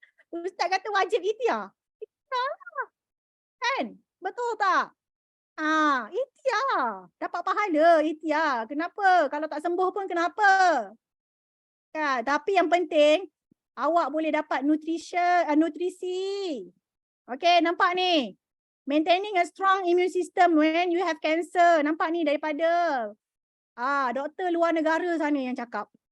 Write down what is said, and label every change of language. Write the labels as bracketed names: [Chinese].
[Malay] Ustaz kata wajib ikhtiar. Kan? Betul tak? Ikhtiar. Dapat pahala ikhtiar. Kenapa? Kalau tak sembuh pun kenapa? Kan? Tapi yang penting awak boleh dapat nutrisi. Okay, nampak ni. [English] Maintaining a strong immune system when you have cancer. [Malay] Nampak ni daripada doktor luar negara sana yang cakap.